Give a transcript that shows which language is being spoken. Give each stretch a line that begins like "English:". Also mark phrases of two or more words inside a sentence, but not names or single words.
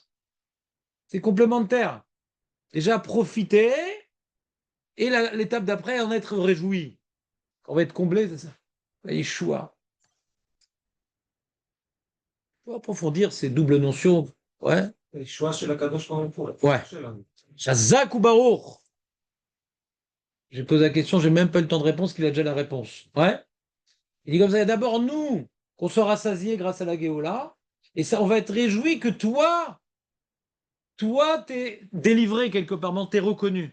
French: C'est complémentaire. Déjà profiter et l'étape d'après en être réjoui. On va être comblé, c'est ça. Yeshua. Faut approfondir ces doubles notions. Ouais.
Hebrew: choix של הקדוש ברוך הוא. Ouais. חזק וברוך.
French: J'ai posé la question, j'ai même pas eu le temps de réponse, qu'il a déjà la réponse. Ouais. Il dit comme ça, il y a d'abord nous, qu'on soit rassasiés grâce à la Géoula, et ça, on va être réjouis que toi, t'es délivré quelque part, t'es reconnu.